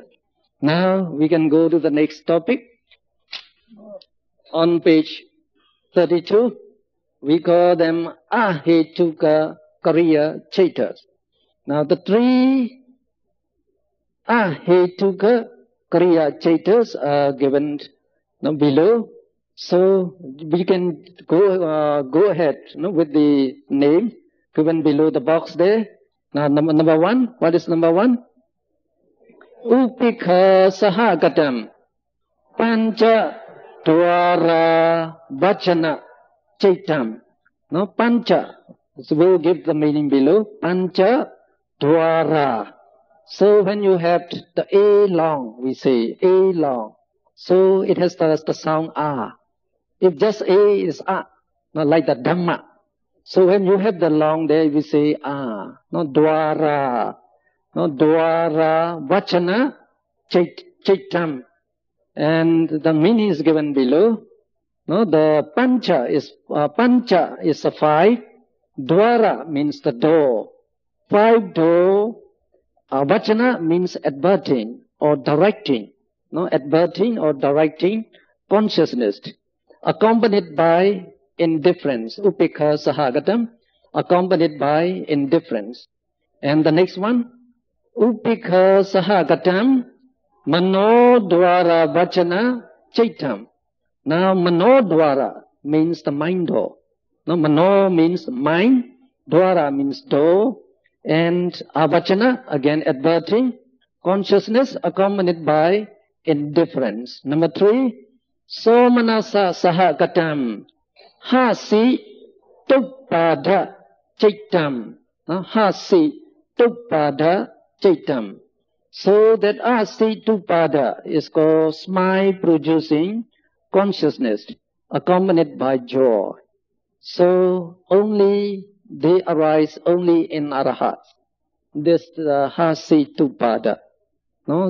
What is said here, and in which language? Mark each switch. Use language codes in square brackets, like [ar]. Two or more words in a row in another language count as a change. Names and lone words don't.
[en] Now we can go to the next topic. On page 32, we call them [pi] ahetuka kariya cittas. [en] Now the 3 [pi] ahetuka kariya cittas [en] are given below. So we can go ahead with the name given below the box there. Now number 1, what is number 1? [pi] Upekha sahagatam pancha dvara vachana cittam. [en] No, pancha. So we'll give the meaning below. [pi] Pancha dvara. [en] So when you have the A long, we say A long. So it has the sound A. If just A is A, not like the Dhamma. So when you have the long there, we say A. No, dvara. [pi] No, dvara vachana cittam. [en] And the meaning is given below. No, the pancha is a 5. Dwara means the door. 5 door. Vachana means adverting or directing. No, adverting or directing consciousness. Accompanied by indifference. [pi] Upekha sahagatam. [en] Accompanied by indifference. And the next one. [pi] Upekha sahagatam. Mano dwara vachana cittam. [en] Now [pi] mano dwara [en] means the mind door. No, mano means mind, dwara means door, and avachana, again adverting, consciousness accompanied by indifference. Number 3, [pi] somanasa sahagatam, hasi tuppada cittam. Hasi tuppada cittam. [en] So that [pi] hasi tupada [en] is called smile producing consciousness. accompanied by joy. So they arise only in Arahats. This Hasitupada. No?